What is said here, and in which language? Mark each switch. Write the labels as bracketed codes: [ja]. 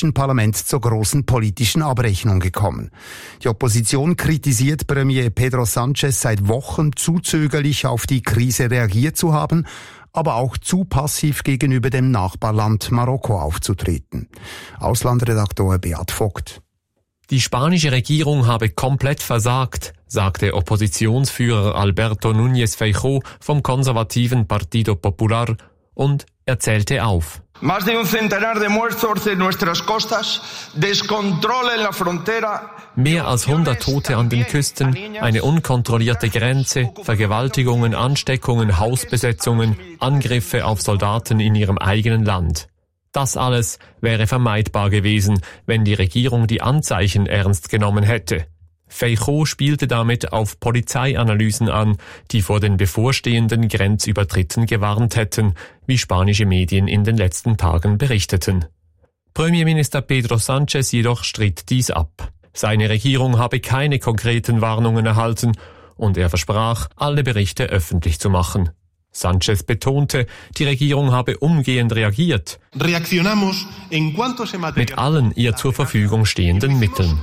[de] Parlament zur großen politischen Abrechnung gekommen. Die Opposition kritisiert Premier Pedro Sanchez seit Wochen zu zögerlich auf die Krise reagiert zu haben, aber auch zu passiv gegenüber dem Nachbarland Marokko aufzutreten. Auslandredaktor Beat Vogt. Die spanische Regierung habe komplett versagt, sagte Oppositionsführer Alberto Núñez Feijó vom konservativen Partido Popular und erzählte auf. [es] Más de un centenar de muertos en nuestras costas, descontrol en la frontera. [de] Mehr als 100 Tote an den Küsten, eine unkontrollierte Grenze, Vergewaltigungen, Ansteckungen, Hausbesetzungen, Angriffe auf Soldaten in ihrem eigenen Land. Das alles wäre vermeidbar gewesen, wenn die Regierung die Anzeichen ernst genommen hätte. Feijó spielte damit auf Polizeianalysen an, die vor den bevorstehenden Grenzübertritten gewarnt hätten, wie spanische Medien in den letzten Tagen berichteten. Premierminister Pedro Sanchez jedoch stritt dies ab. Seine Regierung habe keine konkreten Warnungen erhalten und er versprach, alle Berichte öffentlich zu machen. Sanchez betonte, die Regierung habe umgehend reagiert. [es] Reaccionamos en cuanto se materializó. [de] Mit allen ihr zur Verfügung stehenden Mitteln.